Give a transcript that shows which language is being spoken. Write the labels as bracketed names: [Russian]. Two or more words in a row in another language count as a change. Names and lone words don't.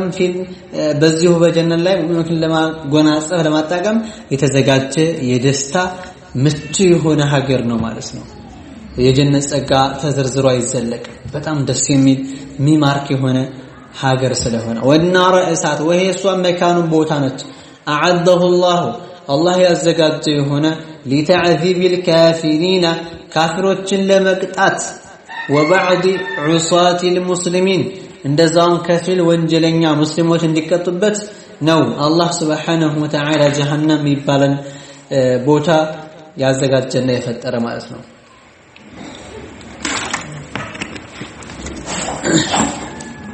[Amharic] በዚሁ በጀነት ላይ ሙእሚኖችን ለማጎናጸፍ ለማጣቀም የተዘጋጀ የደስታ ምቹ የሆነ ሀገር ነው ማለት ነው የጀነት ጸጋ ተዘርዝሮ አይዘለቅ በጣም ደስ የሚል ሚማርክ የሆነ ሀገር ስለሆነ ወናረ እሳት ወይሄ እሷም መካኑን ቦታ ነች አዓደሁ አላህ ያዘጋጀው የሆነ [Arabic] لتعذيب الكافرين [Amharic] ካፊሮችን ለመቅጣት [Arabic] وبعض عصاة المسلمين [Amharic] እንደዛም ከፊል ወንጀለኛ ሙስሊሞች እንዲቀጡበት ነው አላህ [Arabic] سبحانه وتعالى [Amharic] ጀሃነም ይባላል ቦታ ያዘጋጀና የፈጠረ ማለት ነው